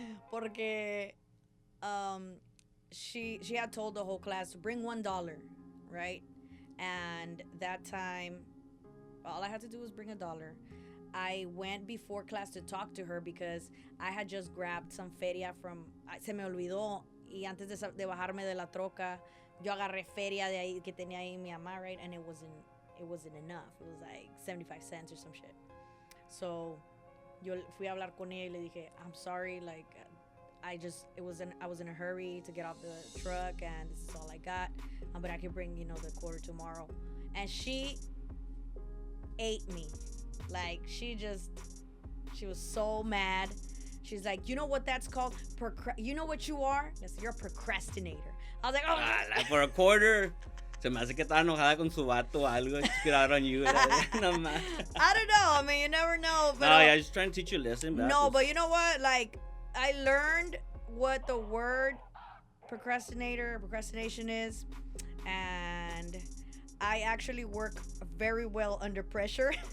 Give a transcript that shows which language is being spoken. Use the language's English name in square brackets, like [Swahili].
[Spanish] Porque [English] she had told the whole class to bring $1, right? And that time, all I had to do was bring $1. I went before class to talk to her because I had just grabbed some [Spanish] feria [English] from... [Spanish] Se me olvidó. Y antes de bajarme de la troca, yo agarré feria de ahí que tenía ahí mi mamá, right? [English] And it wasn't enough. It was like 75 cents or some shit. So, [Spanish] yo fui a hablar con ella y le dije, [English] I'm sorry, like, I was in a hurry to get off the truck and this is all I got. But I can bring, the quarter tomorrow. And she ate me. Like, she was so mad. She's like, you know what that's called? You know what you are? Yes, you're a procrastinator. I was like, oh. For a quarter. [Spanish] Se me hace que estaba enojada con su vato o algo. [English] She could out on you. No, man. I don't know. I mean, you never know. But no, yeah, just trying to teach you a lesson. No, but you know what? Like, I learned what the word procrastination is. And I actually work very well under pressure.